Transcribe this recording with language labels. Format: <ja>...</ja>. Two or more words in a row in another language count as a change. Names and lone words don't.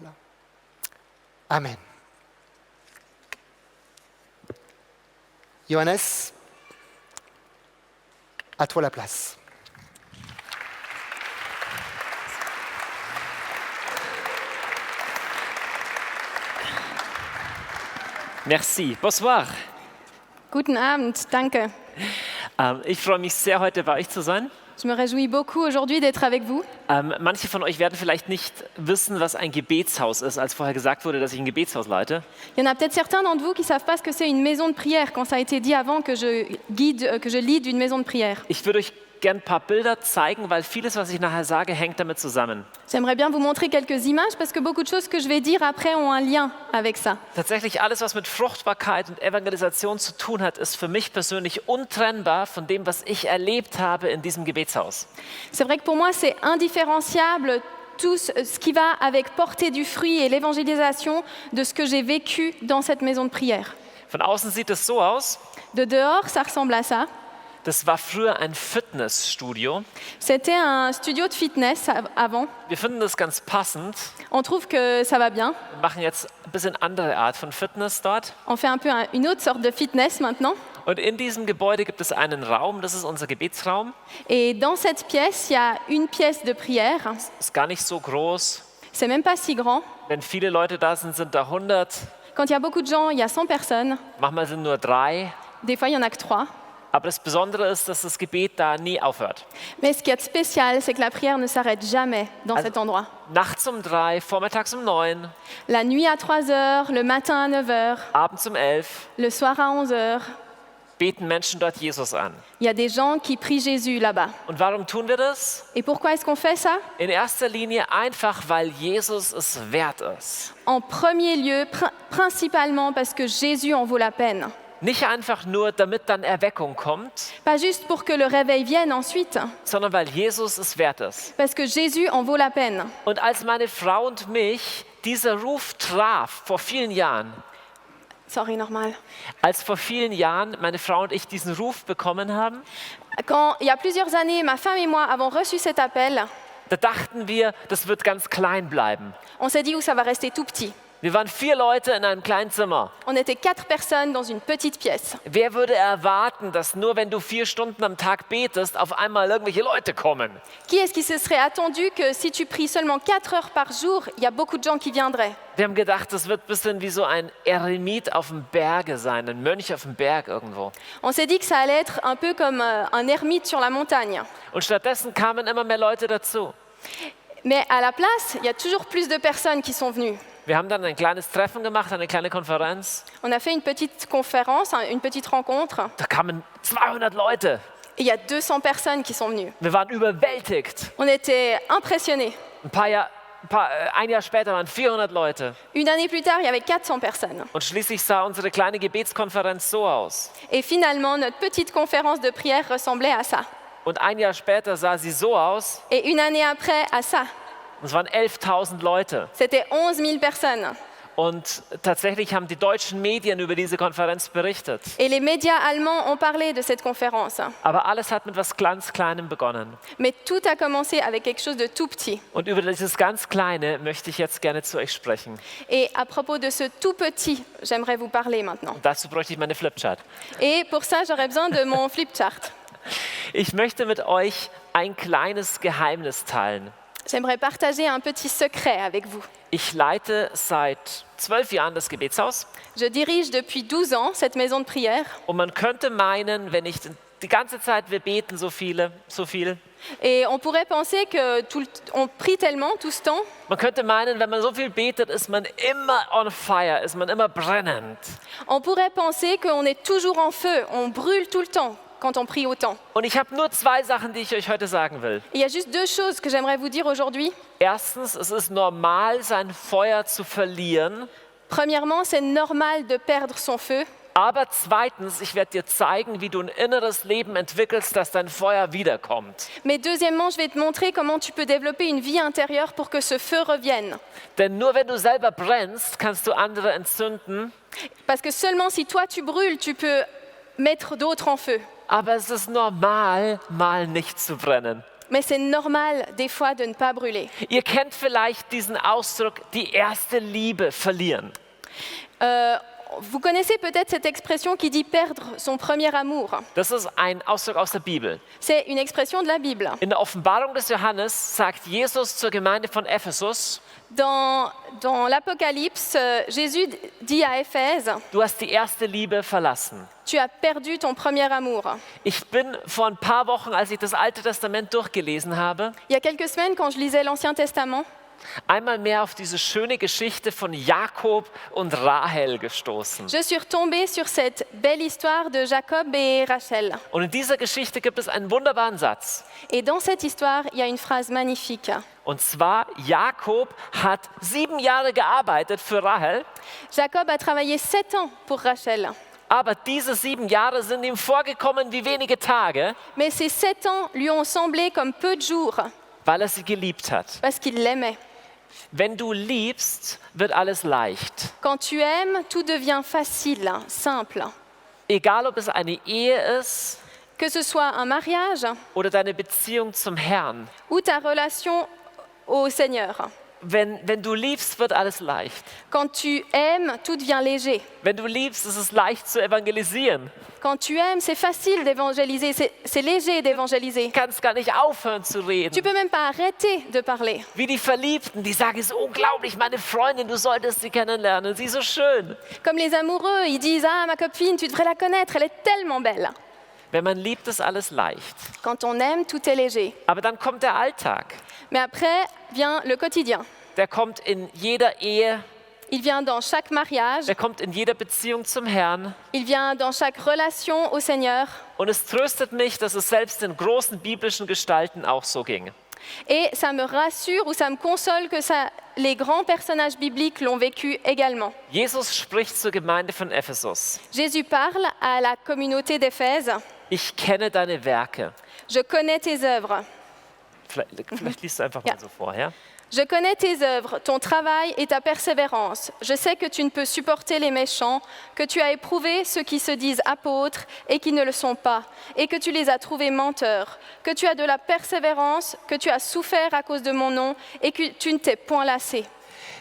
<fr>Amen. Johannes, à toi la place. Merci. Bonsoir.</fr> <de>Guten Abend, danke. Ich freue mich sehr, heute bei euch zu sein.</de> <fr>Je me réjouis beaucoup aujourd'hui d'être avec vous.</fr> <de>Manche von euch werden vielleicht nicht wissen, was ein Gebetshaus ist, als vorher gesagt wurde, dass ich ein Gebetshaus leite.</de> <fr>Il y en a peut-être certains d'entre vous qui ne savent pas ce que c'est une maison de prière, quand ça a été dit avant que je lead une maison de prière.</fr> <de>Ich würde euch gerne ein paar Bilder zeigen, weil vieles, was ich nachher sage, hängt damit zusammen.</de> <fr>J'aimerais bien vous montrer quelques images, parce que beaucoup de choses que je vais dire après ont un lien avec ça.</fr> <de>Tatsächlich alles, was mit Fruchtbarkeit und Evangelisation zu tun hat, ist für mich persönlich untrennbar von dem, was ich erlebt habe in diesem Gebetshaus.</de> <fr>C'est vrai que pour moi, c'est indifferenciable tout ce qui va avec porter du fruit et l'évangélisation de ce que j'ai vécu dans cette maison de prière.</fr> <de>Von außen sieht es so aus.</de> <fr>De dehors, ça ressemble à ça.</fr> <de>Das war früher ein Fitnessstudio.</de> <fr>C'était un studio de fitness avant.</fr> <de>Wir finden das ganz passend.</de> <fr>On trouve que ça va bien.</fr> <de>Wir machen jetzt ein bisschen andere Art von Fitness dort.</de> <fr>On fait un peu une autre sorte de fitness maintenant.</fr> <de>Und in diesem Gebäude gibt es einen Raum, das ist unser Gebetsraum.</de> <fr>Et dans cette pièce, il y a une pièce de prière.</fr> <de>Ist gar nicht so groß.</de> <fr>C'est même pas si grand.</fr> <de>Wenn viele Leute da sind, sind da 100.</de> <fr>Quand il y a beaucoup de gens, il y a 100 personnes.</fr> <de>Manchmal sind nur 3.</de> <fr>Des fois, il y en a que 3.</fr> <de>Aber das Besondere ist, dass das Gebet da nie aufhört.</de> <fr>Mais ce qui est spécial, c'est que la prière ne s'arrête jamais dans cet endroit.</fr> <de>Nachts um 3, vormittags um 9.</de> <fr>La nuit à 3 heures, le matin à 9 heures,</fr> <de>Abends um 11.</de> <fr>le soir à 11 heures.</fr> <de>Beten Menschen dort Jesus an.</de> <fr>Il y a des gens qui prient Jésus là-bas.</fr> <de>Und warum tun wir das?</de> <fr>Et pourquoi est-ce qu'on fait ça?</fr> <de>In erster Linie einfach, weil Jesus es wert ist.</de> <fr>En premier lieu, principalement parce que Jésus en vaut la peine.</fr> <de>Nicht einfach nur, damit dann Erweckung kommt,</de> <fr>Pas juste pour que le réveil vienne ensuite,</fr> <de>sondern weil Jesus es wert ist.</de> <fr>parce que Jésus en vaut la peine.</fr> <de>Und als meine Frau und mich dieser Ruf traf vor vielen Jahren, Sorry, nochmal. als vor vielen Jahren meine Frau und ich diesen Ruf bekommen haben,</de> <fr>Quand, il y a plusieurs années, ma femme et moi avons reçu cet appel,</fr> <de>da dachten wir, das wird ganz klein bleiben.</de> <fr>on s'est dit où ça va rester tout petit.</fr> <de>Wir waren 4 Leute in einem kleinen Zimmer.</de> <fr>On était 4 personnes dans une petite pièce.</fr> <de>Wer würde erwarten, dass nur wenn du 4 Stunden am Tag betest, auf einmal irgendwelche Leute kommen?</de> <fr>Qui est-ce qui se serait attendu que si tu pries seulement 4 heures par jour, il y a beaucoup de gens qui viendraient?</fr> <de>Wir haben gedacht, das wird ein bisschen wie so ein Eremit auf dem Berge sein, ein Mönch auf dem Berg irgendwo.</de> <fr>On s'est dit que ça allait être un peu comme un ermite sur la montagne.</fr> <de>Und stattdessen kamen immer mehr Leute dazu.</de> <fr>Mais à la place, il y a toujours plus de personnes qui sont venues.</fr> <de>Wir haben dann ein kleines Treffen gemacht, eine kleine Konferenz.</de> <fr>On a fait une petite conférence, une petite rencontre.</fr> <de>Da kamen 200 Leute.</de> <fr>Et il y a 200 personnes qui sont venues.</fr> <de>Wir waren überwältigt.</de> <fr>On était impressionnés.</fr> <de>Ein Jahr später waren 400 Leute.</de> <fr>Une année plus tard, il y avait 400 personnes.</fr> <de>Und schließlich sah unsere kleine Gebetskonferenz so aus.</de> <fr>Et finalement, notre petite conférence de prière ressemblait à ça.</fr> <de>Und ein Jahr später sah sie so aus.</de> <fr>Et une année après, à ça.</fr> <de>Es waren 11.000 Leute.</de> <fr>C'était 11 000 personnes.</fr> <de>Und tatsächlich haben die deutschen Medien über diese Konferenz berichtet.</de> <fr>Et les médias allemands ont parlé de cette conférence.</fr> <de>Aber alles hat mit was ganz Kleinem begonnen.</de> <fr>Mais tout a commencé avec quelque chose de tout petit.</fr> <de>Und über dieses ganz Kleine möchte ich jetzt gerne zu euch sprechen.</de> <fr>Et à propos de ce tout petit, j'aimerais vous parler maintenant.</fr> <de>Dazu bräuchte ich meine Flipchart.</de> <fr>Et pour ça, j'aurais besoin de mon flipchart.</fr> <de>Ich möchte mit euch ein kleines Geheimnis teilen.</de> <fr>J'aimerais partager un petit secret avec vous.</fr> <de>Ich leite seit 12 Jahren das Gebetshaus.</de> <fr>Je dirige depuis 12 ans cette maison de prière.</fr> <de>Und man könnte meinen, wenn ich die ganze Zeit, wir beten so viel.</de> <fr>Et on pourrait penser que on prie tellement tout ce temps.</fr> <de>Man könnte meinen, wenn man so viel betet, ist man immer</de> <en>on fire,</en> <de>ist man immer brennend.</de> <fr>On pourrait penser qu'on est toujours en feu, on brûle tout le temps quand on prie autant.</fr> <de>Und ich habe nur 2 Sachen, die ich euch heute sagen will.</de> <fr>Il y a juste 2 choses que j'aimerais vous dire aujourd'hui.</fr> <de>Erstens, es ist normal, sein Feuer zu verlieren.</de> <fr>Premièrement, c'est normal de perdre son feu.</fr> <de>Aber zweitens, ich werde dir zeigen, wie du ein inneres Leben entwickelst, dass dein Feuer wiederkommt.</de> <fr>Mais deuxièmement, je vais te montrer comment tu peux développer une vie intérieure pour que ce feu revienne.</fr> <de>Denn nur wenn du selber brennst, kannst du andere entzünden.</de> <fr>Parce que seulement si toi tu brûles, tu peux mettre d'autres en feu.</fr> <de>Aber es ist normal, mal nicht zu brennen.</de> <fr>Mais c'est normal des fois de ne pas brûler.</fr> <de>Ihr kennt vielleicht diesen Ausdruck, die erste Liebe verlieren.</de> <fr>Vous connaissez peut-être cette expression qui dit perdre son premier amour.</fr> <de>Das ist ein Ausdruck aus der Bibel.</de> <fr>C'est une expression de la Bible.</fr> <de>In der Offenbarung des Johannes sagt Jesus zur Gemeinde von Ephesus:</de> <fr>Dans l'Apocalypse, Jésus dit à Éphèse,</fr> <de>Du hast die erste Liebe verlassen.</de> <fr>Tu as perdu ton premier amour.</fr> <de>Ich bin vor ein paar Wochen, als ich das Alte Testament durchgelesen habe,</de> <fr>Il y a quelques semaines, quand je lisais l'Ancien Testament,</fr> <de>einmal mehr auf diese schöne Geschichte von Jakob und Rahel gestoßen.</de> <fr>je suis retombée sur cette belle histoire de Jacob et Rachel.</fr> <de>Und in dieser Geschichte gibt es einen wunderbaren Satz.</de> <fr>Et dans cette histoire, il y a une phrase magnifique.</fr> <de>Und zwar, Jakob hat 7 Jahre gearbeitet für Rahel,</de> <fr>Jacob a travaillé 7 ans pour Rachel.</fr> <de>aber diese 7 Jahre sind ihm vorgekommen wie wenige Tage,</de> <fr>Mais ces 7 ans lui ont semblé comme peu de jours,</fr> <de>weil er sie geliebt hat.</de> <fr>parce qu'il l'aimait.</fr> <de>Wenn du liebst, wird alles leicht.</de> <fr>Quand tu aimes, tout devient facile, simple.</fr> <de>Egal, ob es eine Ehe ist</de> <fr>Que ce soit un mariage</fr> <de>oder deine Beziehung zum Herrn.</de> <fr>ou ta relation au Seigneur.</fr> <de>Wenn du liebst, wird alles leicht.</de> <fr>Quand tu aimes, tout devient léger.</fr> <de>Wenn du liebst, ist es leicht zu evangelisieren.</de> <fr>Quand tu aimes, c'est facile d'évangéliser, c'est léger d'évangéliser.</fr> <de>Du kannst gar nicht aufhören zu</de> <fr>Tu</fr> <de>reden.</de> <fr>peux même pas arrêter de parler.</fr> <de>Wie die Verliebten, die sagen, es ist unglaublich, meine Freundin, du solltest sie kennenlernen, sie ist so schön.</de> <fr>Comme les amoureux, ils disent « Ah, ma copine, tu devrais la connaître, elle est tellement belle.</fr> <de>Wenn man liebt, ist alles leicht. »</de> <fr>Quand on aime, tout est léger.</fr> <de>Aber dann kommt der Alltag.</de> <fr>Mais après vient le quotidien.</fr> <de>Der kommt in jeder Ehe,</de> <fr>Il vient dans chaque mariage,</fr> <de>der kommt in jeder Beziehung zum Herrn.</de> <fr>il vient dans chaque relation au Seigneur.</fr> <de>Und es tröstet mich, dass es selbst den großen biblischen Gestalten auch so ging.</de> <fr>Et ça me rassure ou ça me console que les grands personnages bibliques l'ont vécu également.</fr> <de>Jesus spricht zur Gemeinde von Ephesus.</de> <fr>Jésus parle à la communauté d'Éphèse.</fr> <de>Ich kenne deine Werke.</de> <fr>Je connais tes œuvres.</fr> <de>Vielleicht liest du einfach Ja. mal so vor, ja?</de> <fr>Je connais tes œuvres, ton travail et ta persévérance. Je sais que tu ne peux supporter les méchants, que tu as éprouvé ceux qui se disent apôtres et qui ne le sont pas, et que tu les as trouvés menteurs, que tu as de la persévérance, que tu as souffert à cause de mon nom et que tu ne t'es point lassé.</fr>